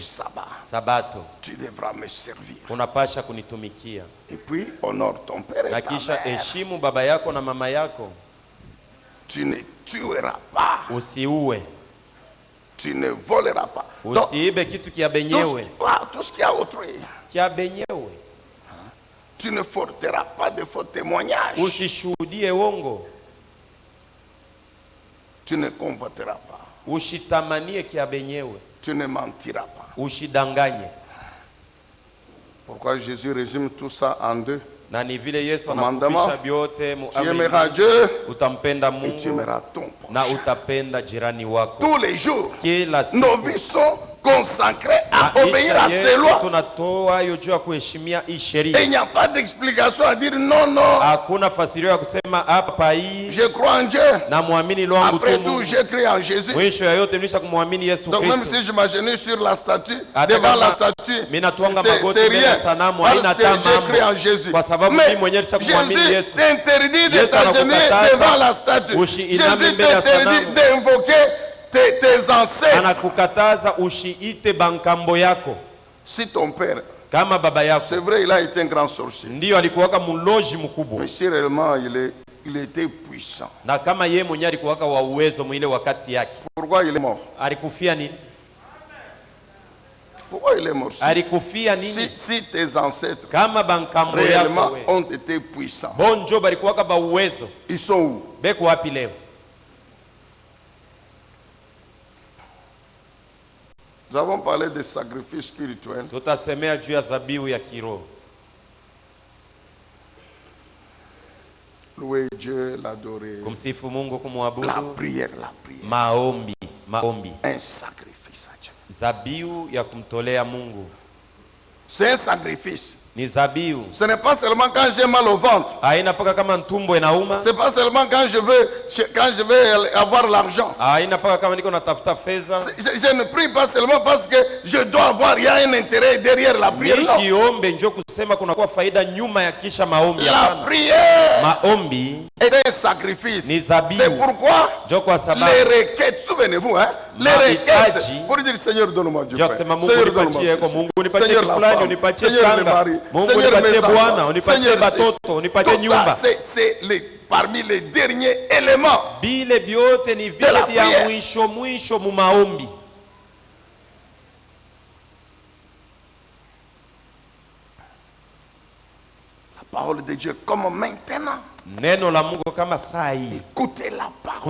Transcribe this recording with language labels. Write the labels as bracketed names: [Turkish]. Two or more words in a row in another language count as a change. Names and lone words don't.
[French] sabbat. [Swahili] sabato. [French] Tu devras me servir. [Swahili] Unapasha kunitumikia. [French] Et puis, honore ton père et [Swahili] Na [French] ta [Swahili] kisha [French] mère. [Swahili] heshimu baba yako na mama yako. [French] Tu ne tueras pas. [Swahili] Usiue. [French] Tu ne voleras pas. Donc, [Swahili] Usiibe kitu kia benyewe. [French] tout ce qui a autrui. [Swahili] Kia benyewe. [French] Tu ne porteras pas de faux témoignages. [Swahili] Usishuhudie uongo. [French] Tu ne convoiteras pas. [Swahili] Ushitamanie kia benyewe. [French] Tu ne mentiras pas. [Swahili] Ushidanganye. [French] Pourquoi Jésus résume tout ça en deux? [Swahili] Na ni vile Yesu [French] Commandement. [Swahili] anafupisha vyote mu [French] Tu [Swahili] amri. [French] aimeras Dieu [Swahili] Utampenda [French] et tu [Swahili] Mungu [French] aimeras ton [Swahili] na [French] prochain. [Swahili] utapenda jirani wako. [French] Tous les jours, [Swahili] Kila siku [French] nos vies sont consacrées à obéir [Swahili] maisha [French] à ces [Swahili] yetu [French] lois. [Swahili] tunatoa hiyo juu ya kuheshimia hii [French] Et [Swahili] sheria. [French] il n'y a pas d'explication à dire non, non, [Swahili] Hakuna fasirio ya kusema hapa hii [French] je crois en Dieu. [Swahili] na muamini lwangu [French] Après tu tout, [Swahili] Mungu. [French] j'ai cru en Jésus. [Swahili] Mwisho ya yote nilisha kumwamini Yesu [French] Donc même [Swahili] Kristo. [French] si je m'agenouille sur la statue, [Swahili] Hata [French] devant [Swahili] kama [French] la statue, [Swahili] mimi natwanga [French] c'est [Swahili] magoti mbele [French] rien. [Swahili] ya sanamu, [French] Parce [Swahili] haina [French] que [Swahili] hata [French] j'ai cru en [Swahili] mambo. [French] Jésus. [Swahili] Kwa sababu [French] Mais [Swahili] mimi mwenyewe nishakumwamini [French] Jésus [Swahili] Yesu. [French] t'interdit de [Swahili] Yesu [French] t'agenouiller [Swahili] anakukataza [French] devant la statue. [Swahili] usiiname [French] Jésus [Swahili] mbele ya [French] t'interdit [Swahili] sanamu. [French] d'invoquer tes ancêtres. [Swahili] Anakukataza usiite bankambo yako. [French] Si ton père, [Swahili] Kama baba yako [French] c'est vrai, il a été un grand sorcier. [Swahili] ndio alikuwaka muloji mkubwa. [French] Mais si réellement il était puissant, [Swahili] Na kama yeye mwenyewe alikuwaka wa uwezo mwile wakati yake. [French] pourquoi il est mort? [Swahili] Alikufia nini? [French] Pourquoi il est mort? [Swahili] Alikufia nini? [French] Si tes ancêtres [Swahili] Kama bankambo [French] réellement [Swahili] yako we. [French] ont été puissants, [Swahili] Bonjo balikuwaka ba uwezo. [French] ils sont où? [Swahili] Beko wapi leo? [French] Nous avons parlé des sacrifices spirituels. [Swahili] Tutasemea juu ya zabihu ya kiroho. [French] Louer Dieu, l'adorer. [Swahili] Kumsifu Mungu, [French] La [Swahili] kumwabudu, [French] prière. [Swahili] maombi. [French] Un sacrifice à Dieu. [Swahili] Zabihu ya kumtolea Mungu. [French] C'est un sacrifice. [Swahili] Ni zabihu. [French] Ce n'est pas seulement quand j'ai mal au ventre. [Swahili] Haina paka kama ntumbo inauma. [French] C'est pas seulement quand je veux avoir l'argent. [Swahili] Haina paka kama niko natafuta fedha. [French] Je ne prie pas seulement parce que je dois avoir, il y a un intérêt derrière la prière. Non. [Swahili] Nikiombe njo kusema kuna kuwa faida nyuma ya kisha maombi. [French] La [Swahili] Hapana. [French] prière [Swahili] Maombi [French] est un sacrifice. [Swahili] ni zabihu. [French] C'est pourquoi [Swahili] Njo kwa [French] les [Swahili] sababu [French] requêtes, souvenez-vous, hein, les requêtes, pour dire Seigneur donne-moi Dieu. [Swahili] njo kusema Mungu [French] Seigneur [Swahili] unipatie eko, Mungu unipatie [French] Seigneur la [Swahili] fulani, [French] femme, [Swahili] unipatie [French] Seigneur le [Swahili] franga, [French] mari, [Swahili] Mungu [French] Seigneur [Swahili] unipatie [French] mes [Swahili] bwana, [French] enfants, [Swahili] unipatie [French] Seigneur [Swahili] batoto, unipatie [French] tout [Swahili] nyumba. [French] ça, c'est parmi les derniers éléments. [Swahili] Bile biote ni vile [French] la [Swahili] vya [French] prière. [Swahili] mwisho mu maombi. [French] La parole de Dieu comme maintenant. [Swahili] Neno la Mungu kama saa hii. [French] Écoutez la parole.